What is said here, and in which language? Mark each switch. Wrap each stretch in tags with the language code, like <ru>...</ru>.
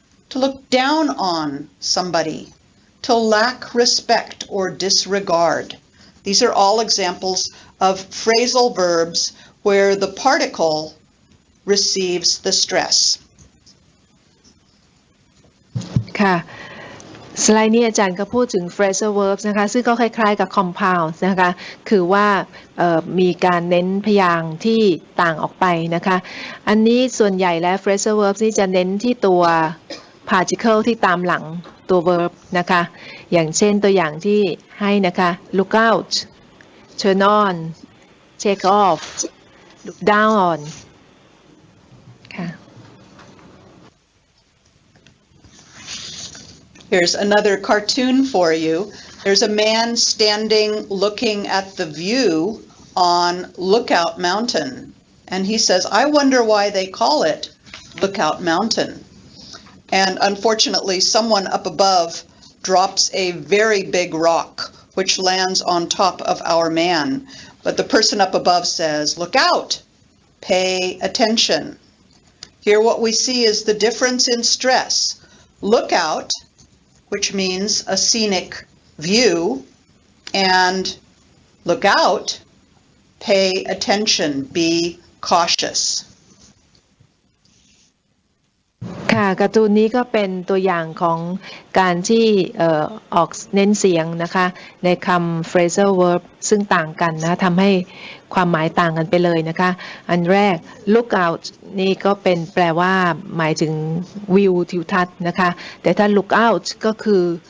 <en>To look down on somebody, to lack respect or disregard. These are all examples of phrasal verbs where the particle receives the stress.</en> <th>ค่ะสไลด์นี้อาจารย์ก็พูดถึง phrasal verbs นะคะซึ่งก็คล้ายๆกับ compound นะคะคือว่ามีการเน้นพยางค์ที่ต่างออกไปนะคะอันนี้ส่วนใหญ่แล้ว phrasal verbs นี่จะเน้นที่ตัว particle ที่ตามหลังตัว verb นะคะอย่างเช่นตัวอย่างที่ให้นะคะ</th> <en>look out turn on take off look down on</en> <th>ค่ะ</th> <en>Here's another cartoon for you. There's a man standing looking at the view on Lookout Mountain. And he says, I wonder why they call it Lookout Mountain. And unfortunately, someone up above drops a very big rock, which lands on top of our man. But the person up above says, look out, pay attention. Here what we see is the difference in stress. Look out, which means a scenic view, and look out, pay attention, be cautious.</en> <th>ค่ะการ์ตูนนี้ก็เป็นตัวอย่างของการที่ออกเน้นเสียงนะคะในคำ phrasal verb ซึ่งต่างกันนะทำให้ความหมายต่างกันไปเลยนะคะอันแรก look out นี่ก็เป็นแปลว่าหมายถึงวิวทิวทัศน์นะคะแต่ถ้า look out ก็คือ</th>